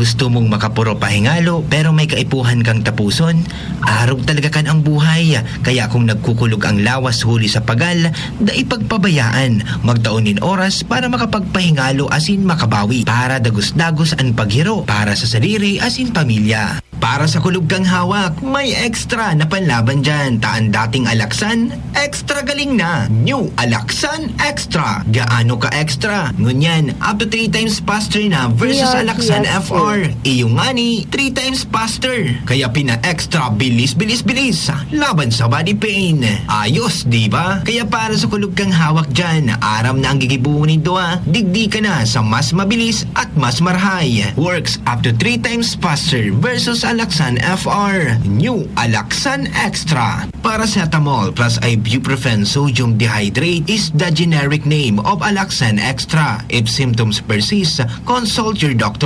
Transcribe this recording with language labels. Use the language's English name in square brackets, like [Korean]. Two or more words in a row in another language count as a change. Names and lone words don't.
[Bikol] gusto mong makapuro pahingalo pero may kaipuhan kang tapuson, arog talaga kan ang buhay. Kaya kung nagkukulog ang lawas huli sa pagal, da ipagpabayaan, magtaunin oras para makapagpahingalo asin makabawi. Para dagos-dagos ang paghiro, para sa sarili asin pamilya. Para sa kulog kang hawak, may extra na panlaban dyan. Taan dating Alaksan, extra galing na. New Alaksan Extra. Gaano ka extra? Ngunyan, [English] up to 3 times faster [Bikol] na versus Alaksan PRPS2. FR. Iyong ngani, [English] 3 times faster. [Bikol] Kaya pina-extra bilis. Laban sa [English] body pain. [Bikol] Ayos, di ba? Kaya para sa kulog kang hawak dyan, aram na ang gigibunin doa, digdi ka na sa mas mabilis at mas marhay. [English] Works up to 3 times faster versus Alaksan FR. New Alaksan Extra. Paracetamol plus ibuprofen sodium dehydrate is the generic name of Alaksan Extra. If symptoms persist, consult your doctor.